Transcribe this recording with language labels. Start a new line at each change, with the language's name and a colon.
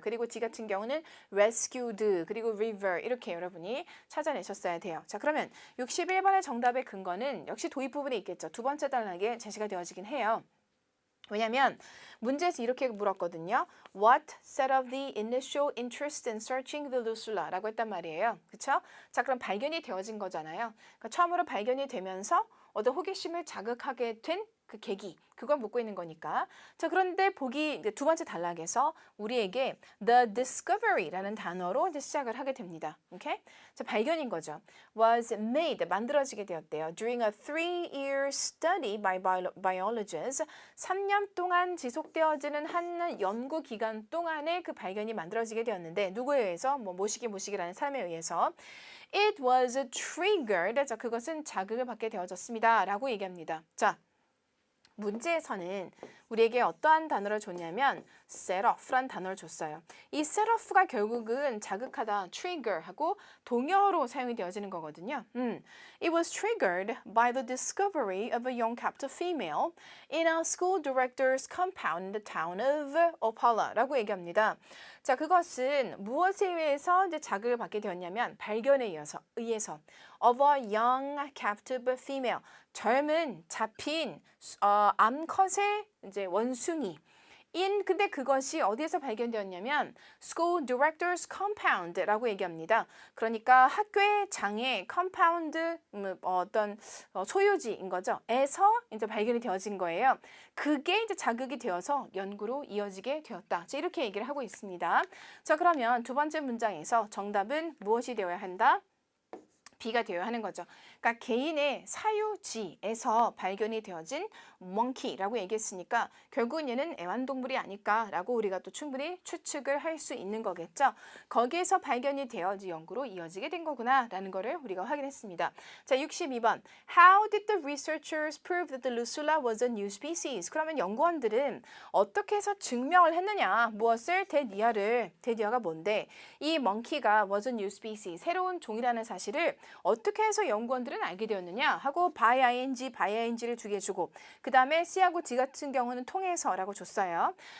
Korean: 그리고 D 같은 경우는 rescued. 그리고 river. 이렇게 여러분이 찾아내셨어야 돼요. 자, 그러면 61번의 정답의 근거는 역시 도입 부분에 있겠죠. 두 번째 단락에 제시가 되어지긴 해요. 왜냐면 문제에서 이렇게 물었거든요.
English: What set of the initial interest in searching the Lucula?
Korean: 라고 했단 말이에요. 그쵸? 자, 그럼 발견이 되어진 거잖아요. 그러니까 처음으로 발견이 되면서 어떤 호기심을 자극하게 된 그 계기, 그걸 묻고 있는 거니까. 자, 그런데 보기 이제 두 번째 단락에서 우리에게 the discovery라는 단어로 이제 시작을 하게 됩니다. 오케이? 자, 발견인 거죠.
English: was made,
Korean: 만들어지게 되었대요.
English: during a 3-year study by biologists.
Korean: 3년 동안 지속되어지는 한 연구 기간 동안에 그 발견이 만들어지게 되었는데 누구에 의해서? 모시기라는 사람에 의해서.
English: It was triggered.
Korean: 자, 그것은 자극을 받게 되어졌습니다. 라고 얘기합니다. 자, 문제에서는 우리에게 어떠한 단어를 줬냐면 set off란 단어를 줬어요. 이 set off가 결국은 자극하다, trigger하고 동여로 사용이 되어지는 거거든요.
English: It was triggered by the discovery of a young captive female in a school director's compound in the town of Opala
Korean: 라고 얘기합니다. 자, 그것은 무엇에 의해서 이제 자극을 받게 되었냐면 발견에 의해서
English: of a young captive female
Korean: 젊은 잡힌 암컷의 이제 원숭이 근데 그것이 어디에서 발견되었냐면
English: school director's compound
Korean: 라고 얘기합니다. 그러니까 학교의 장의 compound 어떤 소유지인 거죠. 에서 이제 발견이 되어진 거예요. 그게 이제 자극이 되어서 연구로 이어지게 되었다. 자, 이렇게 얘기를 하고 있습니다. 자, 그러면 두 번째 문장에서 정답은 무엇이 되어야 한다? B가 되어야 하는 거죠. 그러니까 개인의 사유지에서 발견이 되어진 monkey라고 얘기했으니까 결국은 얘는 애완동물이 아닐까라고 우리가 또 충분히 추측을 할 수 있는 거겠죠. 거기에서 발견이 되어 연구로 이어지게 된 거구나라는 거를 우리가 확인했습니다. 자, 62번.
English: How did the researchers prove that the Lucula was a new species?
Korean: 그러면 연구원들은 어떻게 해서 증명을 했느냐? 무엇을? 데니아가 뭔데? 이 monkey가
English: was a new species,
Korean: 새로운 종이라는 사실을 어떻게 해서 연구원들은 알게 되었느냐 하고 by ing를 두 개 주고 그 다음에 C하고 D 같은 경우는 통해서라고 줬어요.